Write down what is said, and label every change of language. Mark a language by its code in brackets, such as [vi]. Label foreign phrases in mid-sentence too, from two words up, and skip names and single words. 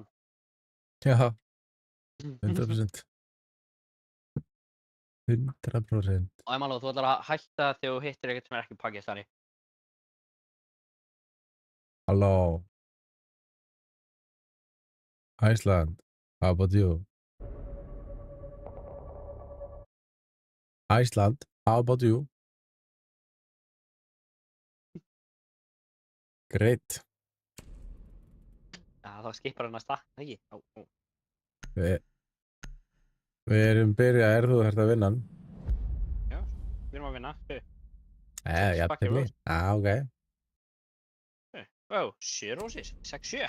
[is] Já, 100%. 100%. Og Emaló, þú ætlar að hætta þegar þú hittir eitthvað sem er ekki Pakistani. [en] Halló. Iceland, how about you? Iceland, how about you? Great. [is] Já, þá skipar hann að stakka, ekki? Við erum byrjað, þú þarft að vinna hann? Já, við erum að vinna. Jafntefli. Ok. Ó, 7 rósir, 6-7.